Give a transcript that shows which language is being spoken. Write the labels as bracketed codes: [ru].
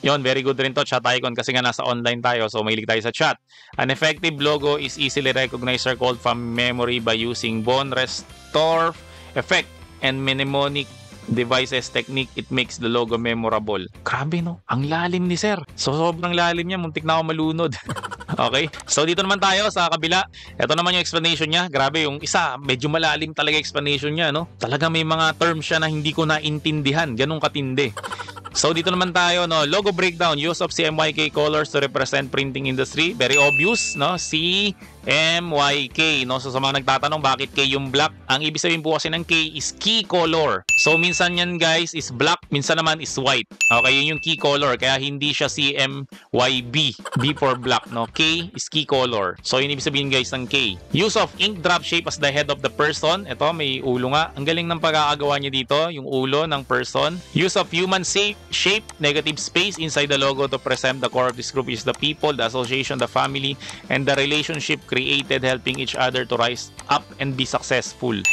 [tl] Yon, very good rin to, chat icon, kasi nga nasa online tayo, so mahilig tayo sa chat. [en] An effective logo is easily recognized or called from memory by using bone restore effect and mnemonic devices technique. It makes the logo memorable. [tl] Grabe, no? Ang lalim ni Sir. So sobrang lalim niya, muntik na ako malunod. Okay? So dito naman tayo sa kabila. Ito naman yung explanation niya. Grabe, yung isa, medyo malalim talaga explanation niya, no? Talaga may mga terms siya na hindi ko naintindihan. Ganun katindi. So dito naman tayo, no? [en] Logo breakdown. Use of CMYK colors to represent printing industry. Very obvious, no? C, [tl] MYK, no? So sa mga nagtatanong bakit K yung black, ang ibig sabihin po kasi ng K is key color. So minsan yan guys is black, minsan naman is white. Okay, yun yung key color, kaya hindi siya CMYB, B for black, no? [en] K is key color. [tl] So yun ibig sabihin guys ng K. [en] Use of ink drop shape as the head of the person. [tl] Ito, may ulo nga. Ang galing ng pagkakagawa niya dito, yung ulo ng person. [en] Use of human shape, negative space inside the logo to present the core of this group is the people, the association, the family, and the relationship created helping each other to rise up and be successful.